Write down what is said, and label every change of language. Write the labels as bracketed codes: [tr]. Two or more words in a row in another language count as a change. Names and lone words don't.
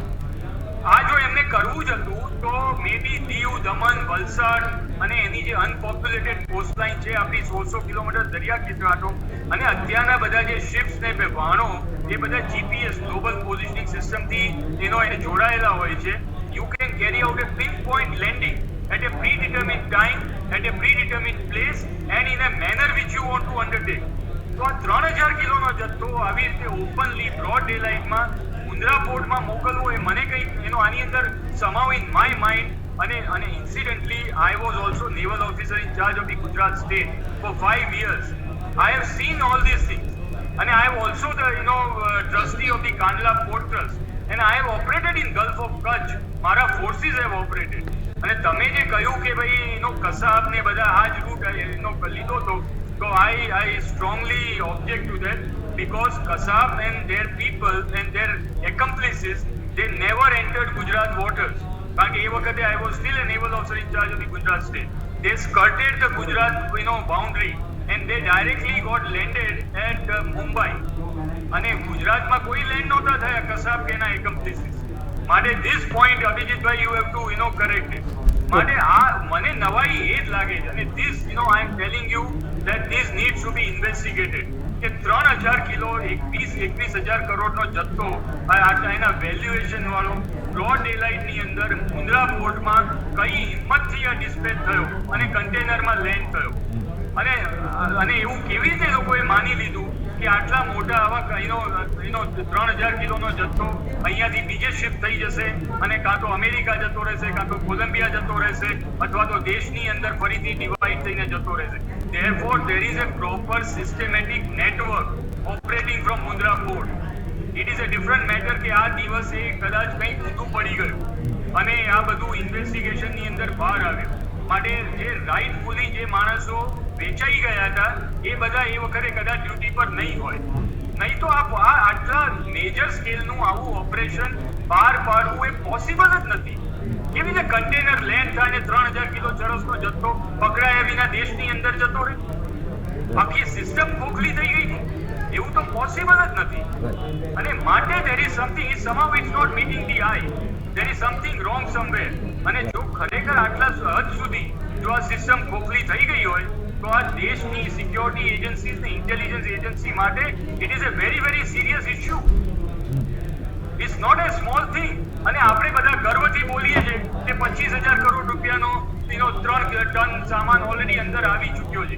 [gu] આ જો એમને કરવું જ હતું તો મે બી દીવ, દમણ, વલસાડ અને એની જે અનપોપ્યુલેટેડ કોસ્ટલાઇન છે, આપણી 1600 કિલોમીટર દરિયા કિનારો, અને અત્યારના બધા જે શિપ્સ ને વહાણો એ બધા જીપીએસ ગ્લોબલ પોઝિશનિંગ સિસ્ટમથી જોડાયેલા હોય છે. [en] you can carry out a pin point landing at a predetermined time, at a predetermined place and in a manner which you want to undertake. [gu] તો આ 3000 કિલોનો જથ્થો આવી રીતે [en] openly broad day [gu] લાઇટમાં મુન્દ્રા પોર્ટમાં મોકલવો એ મને કંઈક આની અંદર સમાવ [en] in my mind. અને incidentally I was also naval officer in charge of the Gujarat state for 5 years. I have seen all these things and I have also the trustee of the Kandla Port Trust and I have operated in Gulf of Kutch. મારા forces have operated. [gu] અને તમે જે કહ્યું કે ભાઈ કસાબ ને બધા આ જ રૂટ લીધો [en] to I strongly object to that, because Kasab and their people and their accomplices they never entered Gujarat waters. [gu] કારણ કે એ વખતે [en] I was still a naval officer in charge of the Gujarat state. They skirted the Gujarat boundary and they directly got landed at Mumbai. [gu] અને ગુજરાતમાં કોઈ લેન્ડ નહોતા થયા કસાબ કે એના accomplices. [en] માટે this point અભિજીતભાઈ you have to correct it. [gu] માટે આ મને નવાઈ એ જ લાગે છે અને [en] this I am telling you that this needs to be investigated [gu] કે 3000 કિલો 21,000 કરોડનો જથ્થો એના વેલ્યુએશન વાળો બ્રોડ ડે લાઇટની અંદર મુન્દ્રા પોર્ટમાં કઈ હિંમતથી આ ડિસ્પેચ થયો અને કન્ટેનરમાં લેન્ડ થયો અને એવું કેવી રીતે લોકોએ માની લીધું કે આટલા મોટા આવા 3000 કિલોનો જથ્થો અહીંયાથી બીજે શિફ્ટ થઈ જશે અને કાં તો અમેરિકા જતો રહેશે, કાં તો કોલંબિયા જતો રહેશે, અથવા તો દેશની અંદર ફરીથી ડિવાઈડ થઈને જતો રહેશે. [en] Therefore, there is a proper systematic network operating from Mundra port. It is a different matter [gu] કે આ દિવસે કદાચ કંઈક ઊંધું પડી ગયું અને આ બધું ઇન્વેસ્ટિગેશનની અંદર બહાર આવ્યું. માટે જે રાઇટફુલી જે માણસો વેચાઈ ગયા હતા એ બધા એ વખતે કદાચ ડ્યુટી પર નહીં હોય. નહીં તો આ આટલા મેજર સ્કેલનું આવું ઓપરેશન બહાર પાડવું એ પોસિબલ જ નથી. કેવી રીતે કન્ટેનર લેન્ડ થાય ને 3000 કિલો ચરસનો જથ્થો પકડાયા વિના દેશની અંદર જતો રહે? આખી સિસ્ટમ ખોખલી થઈ ગઈ છે. એવું તો પોસિબલ જ નથી. [en] અને માટે there is something, somehow it's not meeting the eye. There is something wrong somewhere. [gu] અને જો ખરેખર આટલા હદ સુધી જો આ સિસ્ટમ ખોખલી થઈ ગઈ હોય તો આ દેશની સિક્યોરિટી એજન્સીઝ ને ઇન્ટેલિજન્સ એજન્સી માટે [en] it is a very very serious issue. It's not a small thing. [gu] અને આપણે બધા ગર્વથી બોલીએ છીએ કે 25,000 કરોડ રૂપિયાનો 3 ટન સામાન ઓલરેડી અંદર આવી ચૂક્યો છે.